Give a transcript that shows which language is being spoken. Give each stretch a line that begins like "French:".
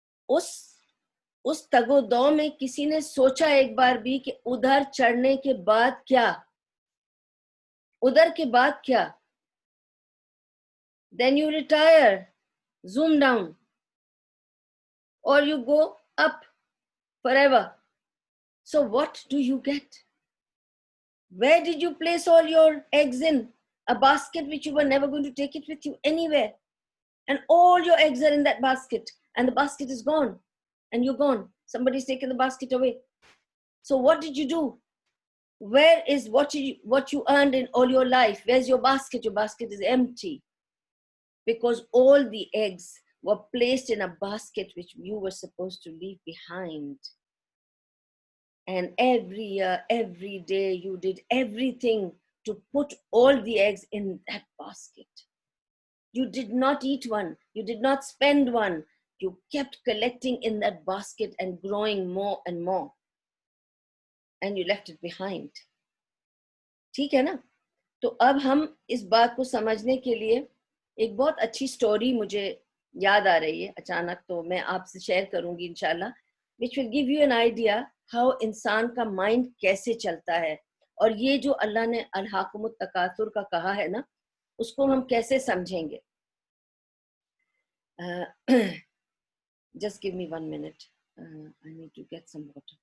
Urdu: اس تگ و دو میں کسی نے سوچا ایک بار بھی کہ ادھر چڑھنے کے بعد کیا, ادھر کے بعد کیا؟
English: then you retire, zoom down, or you go up forever. So what do you get? Where did you place all your eggs in? A basket which you were never going to take it with you anywhere. And all your eggs are in that basket, and the basket is gone, and you're gone. Somebody's taken the basket away. So what did you do? Where is what you earned in all your life? Where's your basket? Your basket is empty. Because all the eggs were placed in a basket which you were supposed to leave behind. And every year, every day, you did everything to put all the eggs in that basket. You did not eat one. You did not spend one. You kept collecting in that basket and growing more and more. And you left it behind.
Urdu: ٹھیک ہے نا. تو اب ہم اس بات کو سمجھنے کے لیے ایک بہت اچھی سٹوری مجھے یاد آ رہی ہے اچانک, تو میں آپ سے شیئر کروں گی انشاءاللہ,
English: which will give you an idea how
Urdu: انسان کا مائنڈ کیسے چلتا ہے, اور یہ جو اللہ نے الہاکم التکاثر کا کہا ہے نا, اس کو ہم کیسے سمجھیں گے.
English: Just give me 1 minute. I need to get some water.